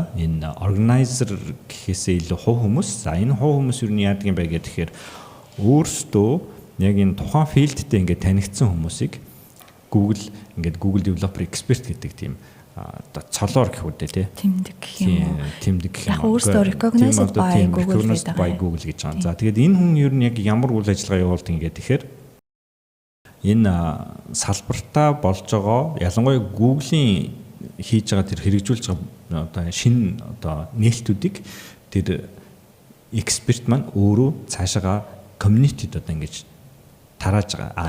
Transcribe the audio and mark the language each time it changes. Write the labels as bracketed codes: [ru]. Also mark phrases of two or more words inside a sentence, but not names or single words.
[mn] Энэ organizer гэхээсээ илүү хувь хүмүүс. За энэ хувь хүмүүс юу яадаг юм бэ гэхээр өөрсдөө яг энэ тухайн филдтэй ингээ танигдсан хүмүүсийг Google ингээд Google Developer Expert гэдэг тийм одоо цолоор гэх үдэ тий. Тэмдэг гэх юм уу? Тэмдэг гэх юм. Яг өөрсдөө [en] recognized by Google [mn] гэж байгаа. За тэгээд энэ хүн ер нь яг ямар үйл ажиллагаа явуулдаг ингээд тэгэхээр энэ салбартаа болж байгаа ялангуяа Google-ийн хийж байгаа тэр хэрэгжүүлж байгаа одоо шинэ одоо нээлтүүдийг тэр эксперт маань өөрөө цаашаага community-д одоо ингэж тарааж байгаа.